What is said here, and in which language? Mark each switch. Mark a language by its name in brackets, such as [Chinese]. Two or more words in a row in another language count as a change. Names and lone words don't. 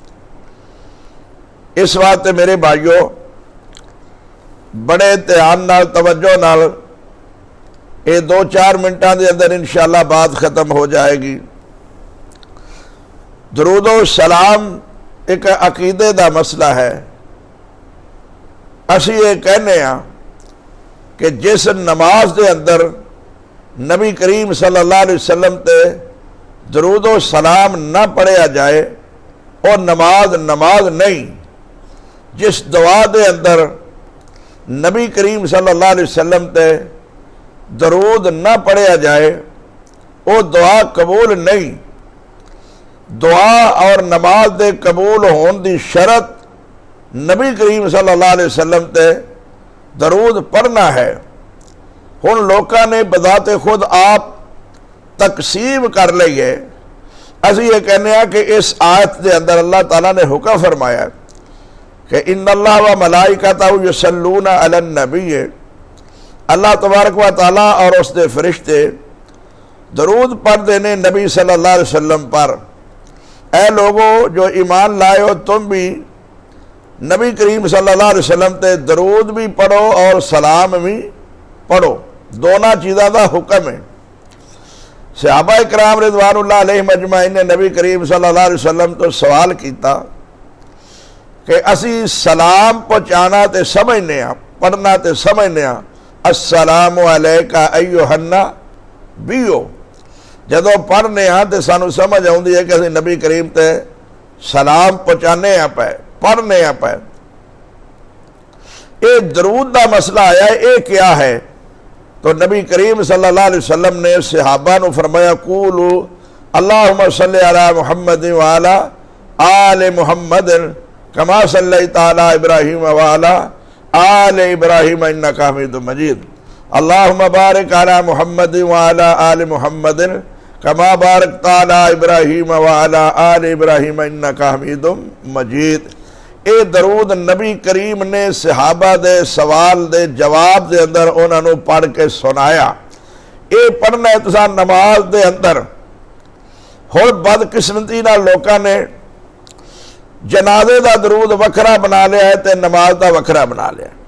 [Punjabi] اس واسطے میرے بھائیو بڑے دھیان نال توجہ نال ایہ 2-4 منٹاں دے اندر [Arabic] إن شاء الله [Punjabi] بات ختم ہو جائے گی. درود و سلام اک عقیدے دا مسئلہ ہے. اسیں ایہ کہنے آں کہ جس نماز دے اندر نبی کریم [Arabic] صلى الله عليه وسلم [Punjabi] تے درود و سلام نہ پڑھیا جائے اور نماز نہیں. جس دعا دے اندر نبی کریم [Arabic] صلى الله عليه وسلم [Punjabi] تے درود نہ پڑھیا جائے اوہ دعا قبول نہیں. دعا اور نماز دے قبول ہون دی شرط نبی کریم [Arabic] صلى الله عليه وسلم [Punjabi] تے درود پڑھنا ہے. ہن لوکاں نے بذاتِ خود آپ تقسیم کر لئی ہے. اسیں ایہ کہنے آں کہ اس آیت کے اندر اللہ تعالیٰ نے حکم فرمایا کہ [Arabic] إن الله وملائكته يصلون على النبي. الله تبارك وتعالى [Urdu] اور اس کے فرشتے درود پڑھتے نے نبی [Arabic] صلى الله عليه وسلم [Urdu] पर। اے لوگو جو ایمان لائے ہو، تم بھی نبی کریم [Arabic] صلى الله عليه وسلم [Urdu] تے درود بھی پڑھو اور سلام بھی پڑھو، دونوں چیزوں کا حکم ہے. [Punjabi] صحابہ کرام [Arabic] رضوان الله عليهم أجمعين [Punjabi] نے نبی کریم [Arabic] صلى الله عليه وسلم [Punjabi] تو سوال کیتا کہ اسیں سلام پہنچانا تو سمجھنے، پڑھنا تو سمجھنے, [Arabic] السلام عليك أيها النبي, [Punjabi] جدوں پڑھنے تو سانوں سمجھ آتی ہے کہ اسیں نبی کریم تے سلام پہنچانے پے، پڑھنے پے. [Urdu] یہ درود کا مسئلہ آیا، یہ کیا ہے? [Punjabi] تو نبی کریم [Arabic] صلى الله عليه وسلم [Punjabi] نے صحابہ نوں فرمایا, [Arabic] قولوا اللهم صل على محمد وعلى آل محمد كما صليت على إبراهيم وعلى آل إبراهيم إنك حميد مجيد، اللهم بارك على محمد وعلى آل محمد كما باركت على إبراهيم وعلى آل إبراهيم إنك حميد مجيد. [Punjabi] ایہ درود نبی کریم نے صحابہ دے سوال دے جواب دے اندر انہوں نے پڑھ کے سنایا. یہ پڑھنا ہے تسیں نماز دے اندر۔ ہن بدقسمتی نال لوکاں نے جنازے کا درود وکھرا بنا لیا ہے تے نماز کا وکھرا بنا لیا.